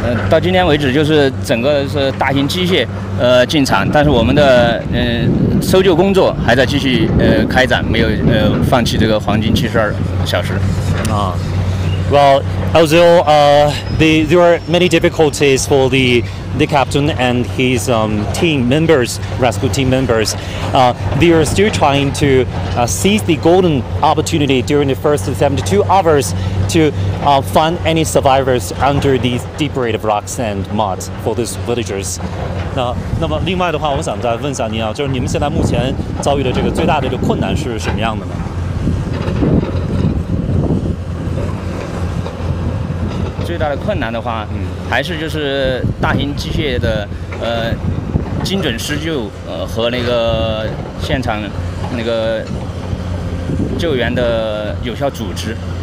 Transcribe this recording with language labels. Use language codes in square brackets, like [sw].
[zh] 到今天为止就是整个是大型机械进场，但是我们的搜救工作还在继续开展，没有放弃这个黄金72小时。 [en] Well, although there are many difficulties for the captain and his team members, rescue team members, they are still trying to seize the golden opportunity during the first 72 hours to find any survivors under these deep-rooted rocks and mud for these villagers. [zh] 那么另外的话，我想再问一下您啊，就是你们现在目前遭遇的这个最大的这个困难是什么样的呢？最大的困难的话，还是就是大型机械的精准施救和那个现场那个救援的有效组织。